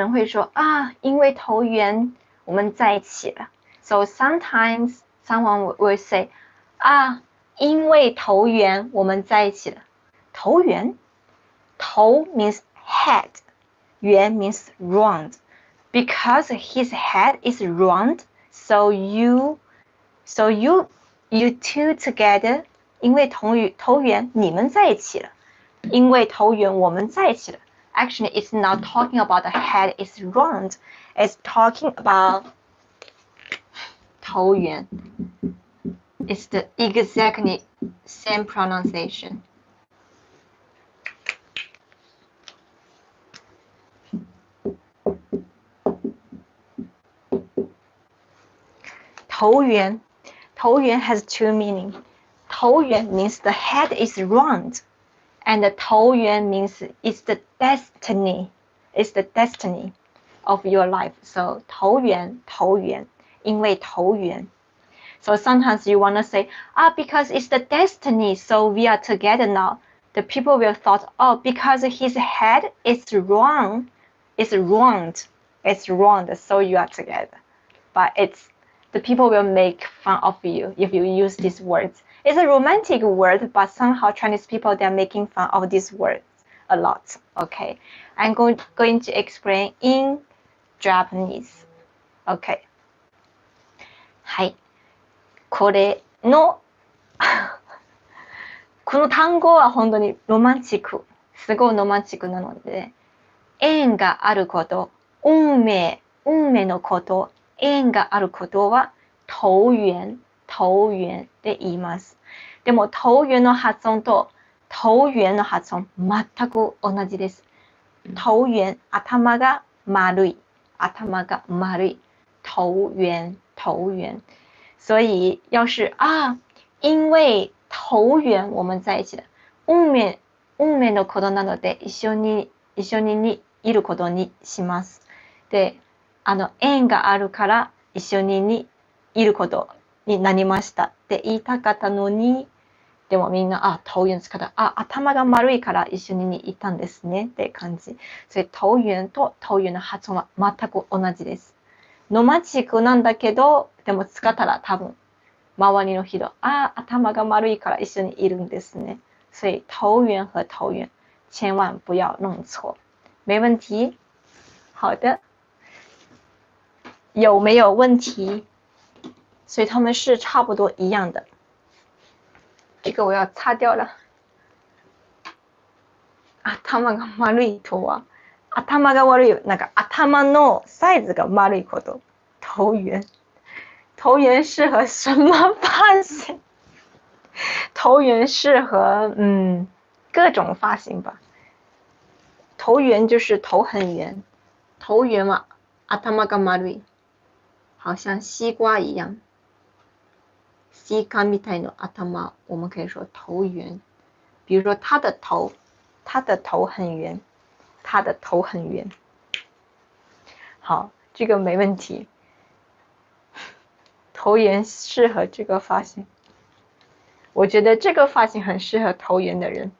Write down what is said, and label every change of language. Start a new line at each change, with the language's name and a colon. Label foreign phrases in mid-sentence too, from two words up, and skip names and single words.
Chinese: 人会说啊，因为投缘我们在一起了。
English: So sometimes someone will say
Chinese: 啊，因为投缘我们在一起了。
English: 投缘，投 means head， 缘 means round. Because his head is round, so you two together.
Chinese: 因为投缘你们在一起了，因为投缘我们在一起了。
English: Actually, it's not talking about the head is round. It's talking about 投缘。 It's the exactly same pronunciation.
Chinese: "头圆,头圆
English: has two meanings. 头圆 means the head is round, and 头圆 means it's the destiny. It's the destiny of your life. So
Chinese: 头圆,头圆,因为头圆。
English: So sometimes you want to say, because it's the destiny, so we are together now. The people will thought, because his head is round, so you are together. But the people will make fun of you if you use these words. It's a romantic word, but somehow Chinese people, they're making fun of these words a lot. Okay, I'm going to explain in Japanese. Okay. はい。
Japanese: この単語は本当にロマンチック。すごいロマンチックなので、縁があること、運命のこと、縁があることは、投緣で言います。でも、投緣の発音と、投緣の発音、全く同じです。投緣、頭が丸い。
Chinese: 投缘。所以要是因为投缘我们在一起的
Japanese: 運命のことなので一緒にいることにします。で、縁があるから一緒にいることになりましたって言いたかったのに、でもみんな投緣使った頭が丸いから一緒にいたんですねって感じ。それ投緣と投緣の発音は全く同じです。ロマンチックなんだけど、でも使ったら多分周りの人頭が丸いから一緒にいるんですね。
Chinese: 所以投缘和投缘千万不要弄错。没问题？好的。有没有问题？所以他们是差不多一样的。这个我要擦掉了。
Japanese: 頭が丸いとは頭が悪い、なんか頭のサイズが丸いこと。
Chinese: 投缘适合什么发型？投缘适合各种发型吧。投缘就是头很圆，头圆嘛，
Japanese: 頭が丸い，
Chinese: 好像西瓜一样。
Japanese: 西瓜みたいな頭，
Chinese: 我们可以说头圆。比如说他的头很圆。好，这个没问题。投缘适合这个发型，我觉得这个发型很适合投缘的人。